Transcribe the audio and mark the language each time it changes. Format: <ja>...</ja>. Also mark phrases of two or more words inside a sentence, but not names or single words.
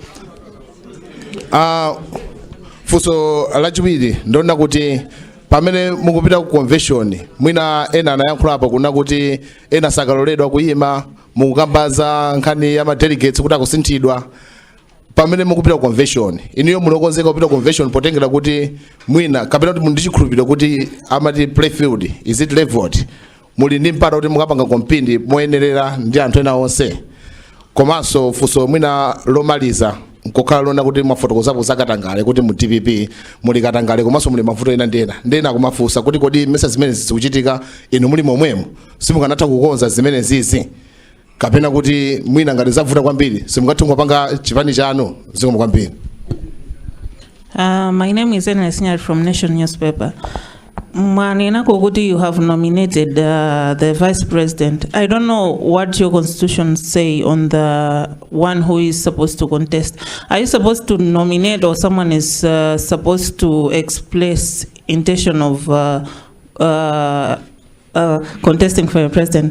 <ny>Funso lachiwiri ndona kuti pamene mukupita ku convention mwina ena anayankhulapo kunena kuti ena sakaloledwa kuyima mukukambaza nkhani ya delegates kuti akusinthidwa pamene mukupita ku convention iniyo munokonzeka kupita ku convention potengera kuti mwina kapena kuti ndi chikhulupiriro kuti amati</ny> <en>playfield is it leveled</en> <ny>muli ndi mpata kuti mukapanga kompindi moyenerera ndi anthu ena onse komanso funso mwina lomaliza nkokhala lona kuti mwafotokozapo zakatangale kuti mu DPP muli katangale komanso muli mavuto ena ndena kumafunsa kuti kodi mesa zimene zikuchitika inu muli momwemo simukanatha kukonza zimene zizi kapena kuti mwina ngati zavuta kwambiri simukatha kupanga chipani chanu zikomo kwambiri.</ny> <en>My name is Ena Sinyari from Nation newspaper.</en> <ny>Mwanena kuti</ny> <en>you have nominated the vice president. I don't know what your constitution say on the one who is supposed to contest. Are you supposed to nominate or someone is supposed to express intention of contesting for a president?</en>